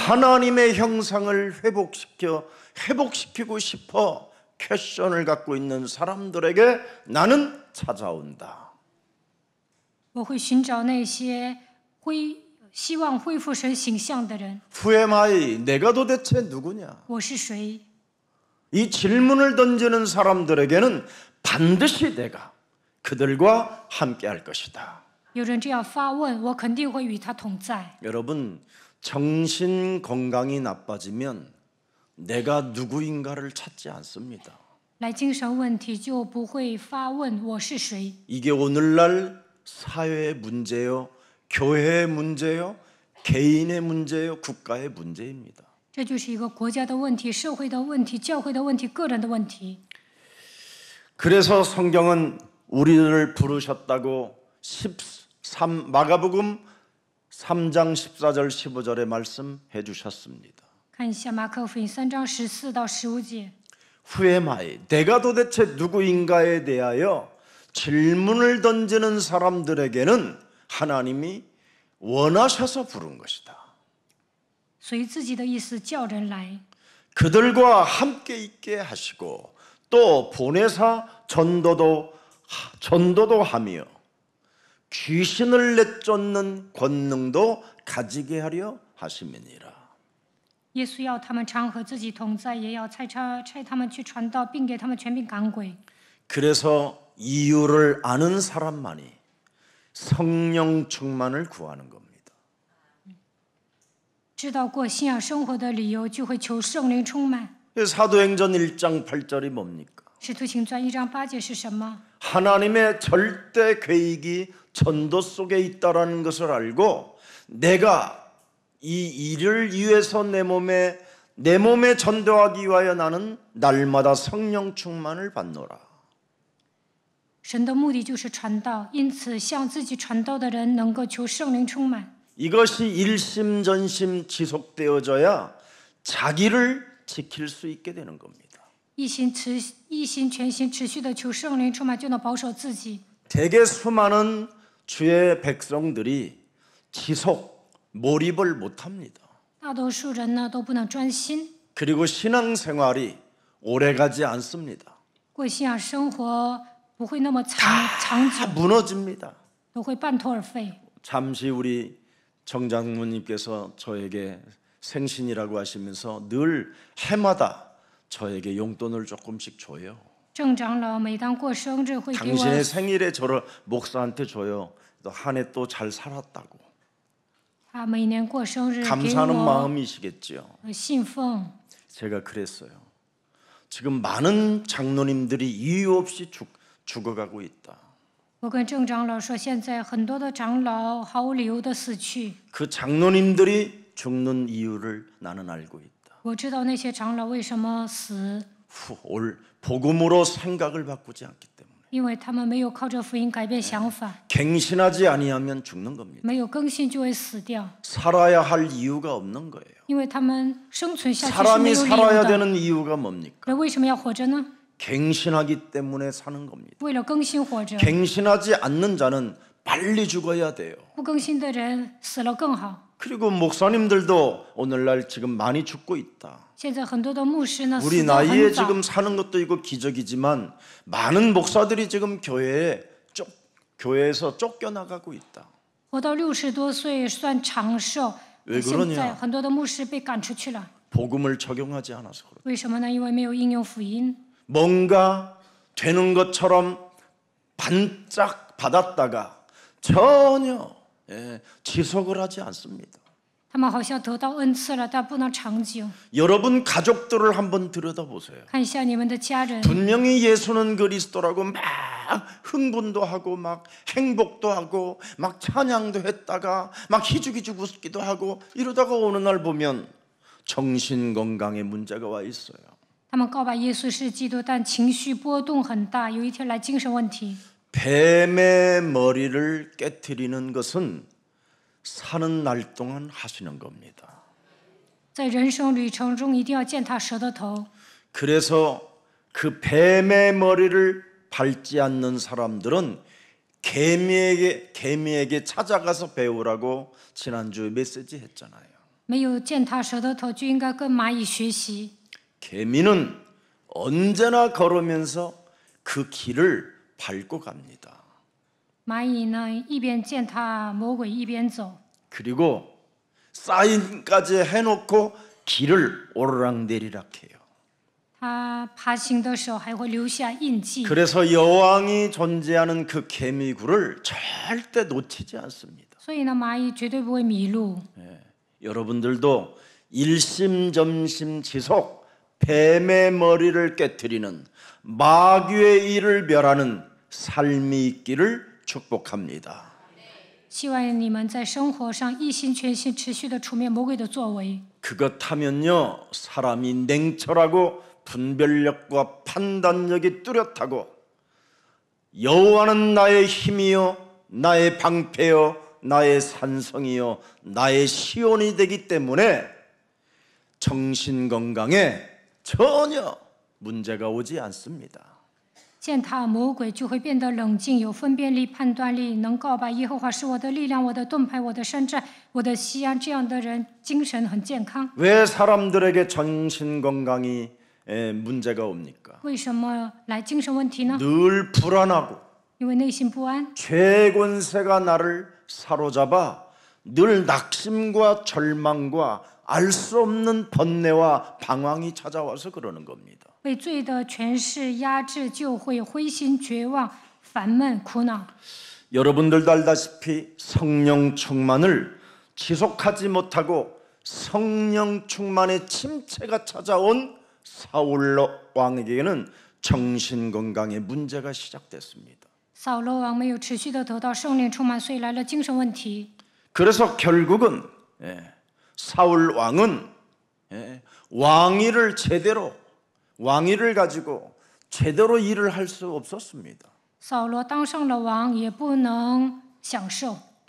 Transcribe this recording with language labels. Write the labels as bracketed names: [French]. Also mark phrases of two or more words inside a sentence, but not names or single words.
[Korean] 하나님의 형상을 회복시키고 싶어 퀘션을 갖고 있는 사람들에게 나는 찾아온다. [Chinese] 我会寻找那些希望恢复神形象的人。 [Korean] 후에마이 내가 도대체 누구냐? [Chinese] 我是谁？ [Korean] 이 질문을 던지는 사람들에게는 반드시 내가 그들과 함께 할 것이다. [Chinese] 有人这样发问，我肯定会与他同在。 [Korean] 여러분, 정신 건강이 나빠지면 내가 누구인가를 찾지 않습니다. [Chinese] 来精神问题就不会发问我是谁。 [Korean] 이게 오늘날 사회의 문제요, 교회의 문제요, 개인의 문제요, 국가의 문제입니다. [Chinese] 这就是一个国家的问题、社会的问题、教会的问题、个人的问题。 [Korean] 그래서 성경은 우리를 부르셨다고 마가복음 3장 14절 15절에 말씀해 주셨습니다. [Chinese] 看一下马可福音3章14到15节。 [Korean] 후에마이 내가 도대체 누구인가에 대하여 질문을 던지는 사람들에게는 하나님이 원하셔서 부른 것이다. [Chinese] 随自己的意思叫人来， [Korean] 그들과 함께 있게 하시고 또 보내사 전도도 하며 귀신을 내쫓는 권능도 가지게 하려 하심이니라. [Chinese] 耶稣要他们常和自己同在，也要差他们去传道，并给他们权柄赶鬼。 [Korean] 그래서 이유를 아는 사람만이 성령 충만을 구하는 겁니다. [Chinese] 知道过信仰生活的理由，就会求圣灵充满。 [Korean] 사도행전 1장 8절이 뭡니까? [Chinese] 使徒行传1章8节是什么？ [Korean] 하나님의 절대 계획이 전도 속에 있다라는 것을 알고 내가 이 일을 위해서 내 몸에 전도하기 위하여 나는 날마다 성령 충만을 받노라. [Chinese] 神的目的就是传道，因此向自己传道的人能够求圣灵充满。 [Korean] 이것이 일심전심 지속되어져야 자기를 지킬 수 있게 되는 겁니다. [Chinese] 一心全心持续的求圣灵充满，就能保守自己。 [Korean] 대개 수많은 주의 백성들이 지속 몰입을 못합니다. [Chinese] 大多数人呢都不能专心， [Korean] 그리고 신앙생활이 오래가지 않습니다. [Chinese] 过信仰生活不会那么长 [Korean] 다 [Chinese] 久， [Korean] 무너집니다. [Chinese] 都会半途而废。 [Korean] 잠시 우리 정장모님께서 저에게 생신이라고 하시면서 늘 해마다 저에게 용돈을 조금씩 줘요. [Chinese] 郑长老每当过生日会给我 [Korean] 당신의 생일에 저를 목사한테 줘요. 또 한 해 또 잘 살았다고. [Chinese] 他每年过生日给 [Korean] 감사하는 [Chinese] 我 [Korean] 마음이시겠죠. [Chinese] 信奉。 [Korean] 제가 그랬어요. 지금 많은 장로님들이 이유 없이 죽어가고 있다. [Chinese] 我跟郑长老说，现在很多的长老毫无理由的死去。 [Korean] 그 장로님들이 죽는 이유를 나는 알고 있다. [Chinese] 我知道那些长老为什么死， [Korean] 올 복음으로 생각을 바꾸지 않기 때문에 [Chinese] 因为他们没有靠着福音改变想法， [Korean] 갱신하지 아니하면 죽는 겁니다. [Chinese] 没有更新就会死掉， [Korean] 살아야 할 이유가 없는 거예요. [Chinese] 因为他们生存下去是 [Korean] 사람이 [Chinese] 没有理由 [Korean] 살아야 [Chinese] 的。 [Korean] 되는 이유가 뭡니까? [Chinese] 人为什么要活着呢？ [Korean] 갱신하기 때문에 사는 겁니다. [Chinese] 为了更新活着。 [Korean] 갱신하지 않는 자는 빨리 죽어야 돼요. [Chinese] 不更新的人死了更好。 [Korean] 그리고 목사님들도 오늘날 지금 많이 죽고 있다. [Chinese] 现在很多的牧师呢 [Korean] 우리 [Chinese] 死得 [Korean] 나이에 [Chinese] 很早， [Korean] 지금 사는 것도 이거 기적이지만 많은 목사들이 지금 교회에서 쫓겨나가고 있다. [Chinese] 活到60多岁算长寿。 [Korean] 왜 [Chinese] 现 [Korean] 그러냐? [Chinese] 在很多的牧师被赶出去了， [Korean] 복음을 적용하지 않아서 그렇다. [Chinese] 为什么呢？因为没有应用福音。 [Korean] 뭔가 되는 것처럼 반짝 받았다가 전혀 지속을 하지 않습니다. [Chinese] 他们好像得到恩赐了，但不能长久。 [Korean] 여러분 가족들을 한번 들여다보세요. [Chinese] 看一下你们的家人， [Korean] 분명히 예수는 그리스도라고 막 흥분도 하고 막 행복도 하고 막 찬양도 했다가 막 희죽희죽 웃기도 하고 이러다가 어느 날 보면 정신 건강에 문제가 와 있어요. [Chinese] 他们告白耶稣是基督，但情绪波动很大，有一天来精神问题。 [Korean] 뱀의 머리를 깨트리는 것은 사는 날 동안 하시는 겁니다. [Chinese] 在人生旅程中，一定要践踏蛇的头。 [Korean] 그래서 그 뱀의 머리를 밟지 않는 사람들은 개미에게 찾아가서 배우라고 지난주에 메시지 했잖아요. [Chinese] 没有践踏蛇的头，就应该跟蚂蚁学习。 [Korean] 개미는 언제나 걸으면서 그 길을 밟고 갑니다. [Chinese] 蚂蚁呢，一边践踏魔鬼，一边走。 [Korean] 그리고 사인까지 해놓고 길을 오르락내리락 해요. [Chinese] 它爬行的时候还会留下印记。 [Korean] 그래서 여왕이 존재하는 그 개미굴을 절대 놓치지 않습니다. [Chinese] 所以呢，蚂蚁绝对不会迷路。 [Korean] 여러분들도 일심전심 지속 뱀의 머리를 깨트리는 마귀의 일을 멸하는 삶이 있기를 축복합니다. [Chinese] 希望你们在生活上一心全心持续的除灭魔鬼的作为。 [Korean] 그것하면요 사람이 냉철하고 분별력과 판단력이 뚜렷하고 여호와는 나의 힘이요 나의 방패요 나의 산성이요 나의 시온이 되기 때문에 정신 건강에 전혀 문제가 오지 않습니다. [Chinese] 践踏魔鬼就会变得冷静，有分辨力、判断力，能告白耶和华是我的力量、我的盾牌、我的山寨、我的西安。这样的人精神很健康。 [Korean] 왜 사람들에게 정신 건강이 문제가 옵니까? [Chinese] 为什么来精神问题呢？ [Korean] 늘 불안하고 [Chinese] 因为内心不安， [Korean] 죄권세가 나를 사로잡아 늘 낙심과 절망과 알 수 없는 번뇌와 방황이 찾아와서 그러는 겁니다. [Chinese] 被罪的权势压制，就会灰心绝望、烦闷、苦恼。 [Korean] 여러분들도 알다시피 성령 충만을 지속하지 못하고 성령 충만의 침체가 찾아온 사울 왕에게는 정신 건강에 문제가 시작됐습니다. [Chinese] 扫罗王没有持续的得到圣灵充满，所以来了精神问题。 [Korean] 그래서 결국은 사울 왕은 왕위를 가지고 제대로 일을 할 수 없었습니다. [Chinese] 扫罗当上了王，也不能享受。